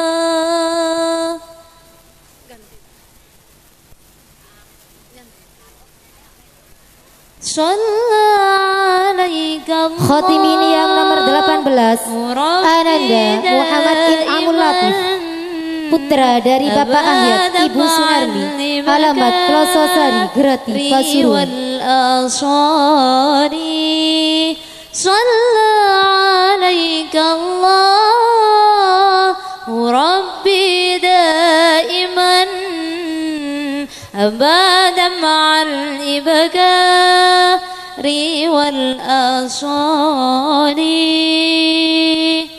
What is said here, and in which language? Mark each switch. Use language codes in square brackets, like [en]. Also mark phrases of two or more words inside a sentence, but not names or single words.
[id] Khotimin yang nomor 18 Ananda Muhammad In'amul Latif, putra dari Bapak Ahyat, Ibu Sunarmi, alamat Pelososari, Grati, Pasuruan. [ar] صلى عليك الله ربي دائما أبدا مع الإبكار والآصال.